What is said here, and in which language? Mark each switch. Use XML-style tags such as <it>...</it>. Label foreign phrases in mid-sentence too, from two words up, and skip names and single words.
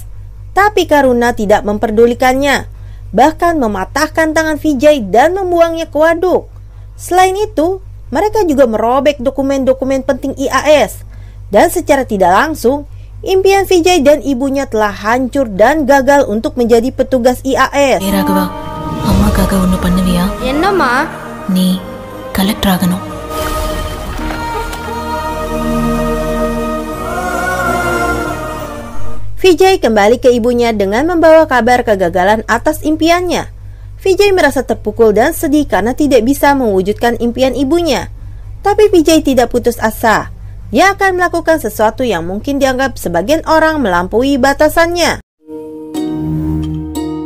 <id>Tapi Karuna tidak memperdulikannya, bahkan mematahkan tangan Vijay dan membuangnya ke waduk. Selain itu, mereka juga merobek dokumen-dokumen penting IAS. Dan secara tidak langsung, impian Vijay dan ibunya telah hancur dan gagal untuk menjadi petugas IAS.</id> <ta>ஏ ராகவா, அம்மாக்காக ஒன்று பண்ணுவியா? என்னம்மா? நீ கலெக்டர் ஆகணும்.</ta> <id>Vijay kembali ke ibunya dengan membawa kabar kegagalan atas impiannya. Vijay merasa terpukul dan sedih karena tidak bisa mewujudkan impian ibunya. Tapi Vijay tidak putus asa. Dia akan melakukan sesuatu yang mungkin dianggap sebagian orang melampaui batasannya.</id>